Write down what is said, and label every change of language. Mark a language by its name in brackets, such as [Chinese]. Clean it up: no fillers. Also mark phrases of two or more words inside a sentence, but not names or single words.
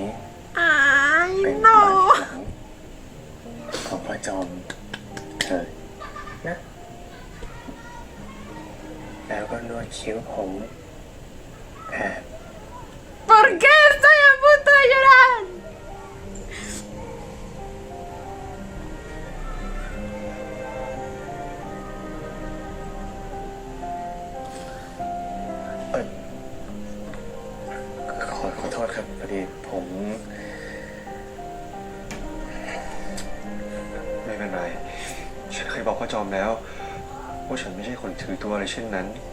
[Spanish] Ay, [Thai] เป็นบ้าน [Spanish] no. [Thai] หลังของพ่อจอมเถิดนะ แล้วก็นวดคิ้วผมแอบ [Spanish] ¿Por qué estoy a punto de llorar? [Thai] ขอโทษครับพอดีผม ไม่เป็นไร ฉันเคยบอกพ่อจอมแล้วว่าฉันไม่ใช่คนถือตัวอะไรเช่นนั้น